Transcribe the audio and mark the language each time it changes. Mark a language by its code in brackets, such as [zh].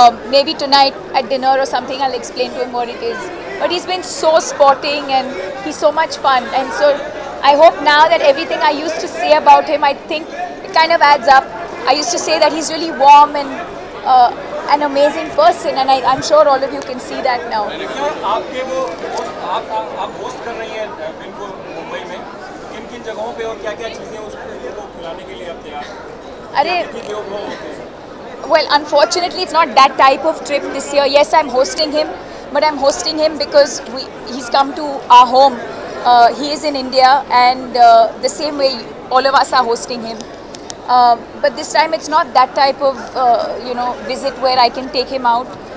[en] Maybe tonight at dinner or something I'll explain to him what it is. But he's been so sporting and he's so much fun. And so I hope now that everything I used to say about him, I think it kind of adds up. I used to say that he's really warm and an amazing person, and I'm sure all of you can see that now. [hi] आपके वो आप host कर रही हैं win को मुंबई में, किन किन जगहों पे और क्या क्या चीजें उसको खिलाने के लिए आप तैयार हैं? [en] Well, unfortunately, it's not that type of trip this year. Yes, I'm hosting him, but I'm hosting him because he's come to our home. He is in India, and the same way all of us are hosting him. But this time it's not that type of visit where I can take him out.